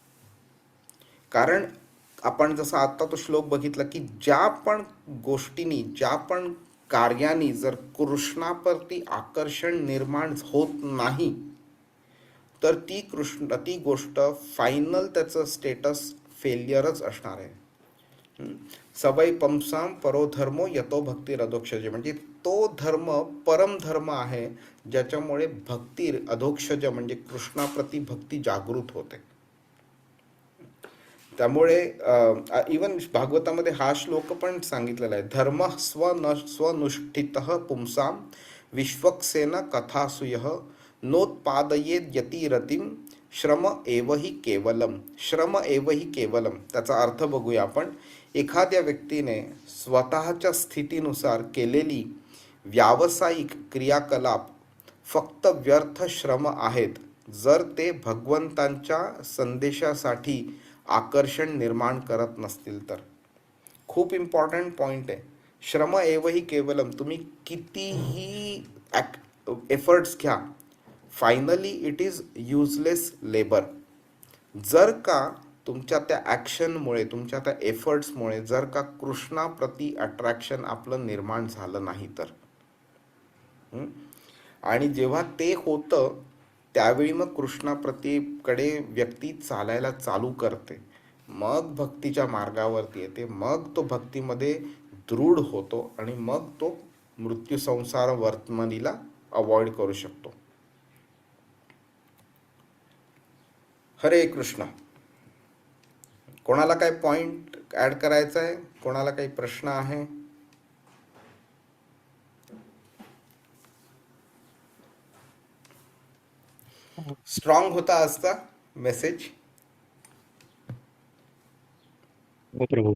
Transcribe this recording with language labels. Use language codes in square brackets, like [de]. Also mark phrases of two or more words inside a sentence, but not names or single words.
[mr] कारण आपण जसं आत्ता तो श्लोक बघितला की ज्या पण गोष्टींनी, ज्या पण कार्यानी जर कृष्णाप्रती आकर्षण निर्माण होत नाही तर ती गोष्ट फायनल त्याचं स्टेटस फेलियरच असणार आहे. [sa] सवय पंसाम परोधर्मो यतो भक्ती अधोक्षज. [mr] म्हणजे तो धर्म परमधर्म आहे ज्याच्यामुळे भक्ती अधोक्षज म्हणजे कृष्णाप्रती भक्ती जागृत होते. त्यामुळे इवन भागवतामध्ये हा श्लोक पण सांगितलेला आहे, [sa] धर्म स्वनुष्ठितः पुंसाम विश्वक्सेन कथासूयः नोत्पादयेद यतिरतिम श्रम एव हि केवलम. श्रम एव हि केवलम [mr] त्याचा अर्थ बघूया आपण. एखाद्या व्यक्तीने स्वतःच्या स्थितीनुसार केलेली व्यावसायिक क्रियाकलाप फक्त व्यर्थ श्रम आहेत जर ते भगवंतांच्या संदेशासाठी आकर्षण निर्माण करत नसतील तर. खूप [en] important point [mr] आहे. [sa] श्रम एव हि केवलम. [mr] तुम्ही कितीही एफर्ट्स घ्या, [en] finally it is useless labour. [mr] जर का तुमच्या त्या ॲक्शनमुळे, तुमच्या त्या एफर्ट्समुळे जर का कृष्णाप्रती अट्रॅक्शन आपलं निर्माण झालं नाही तर. आणि जेव्हा ते होतं त्यावेळी मग कृष्णाप्रतीकडे व्यक्ती चालायला चालू करते, मग भक्तीच्या मार्गावरती येते, मग तो भक्तीमध्ये दृढ होतो आणि मग तो मृत्यू संसार वर्तमानीला अवॉइड करू शकतो. हरे कृष्ण. कोणाला काय [en] point add [mr] करायचा आहे? कोणाला काही प्रश्न आहे? स्ट्रॉंग होता आजचा मेसेज. हो प्रभू.